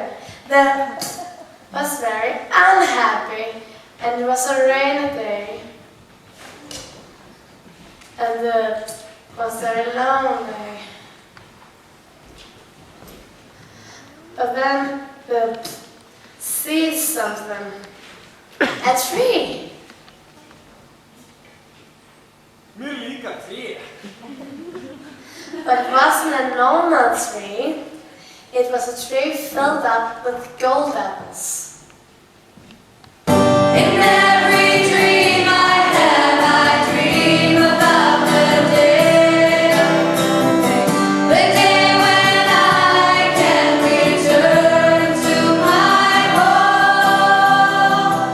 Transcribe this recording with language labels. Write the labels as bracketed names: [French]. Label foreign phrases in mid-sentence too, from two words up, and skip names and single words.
[English] Then was very unhappy and it was a rainy day. And it was very lonely. But then the sees something. A tree. [Icelandic] Mér líka tré. [English] But it wasn't a normal tree. It was a tree filled up with gold apples. In every dream I have, I dream about the day when I can return to my home.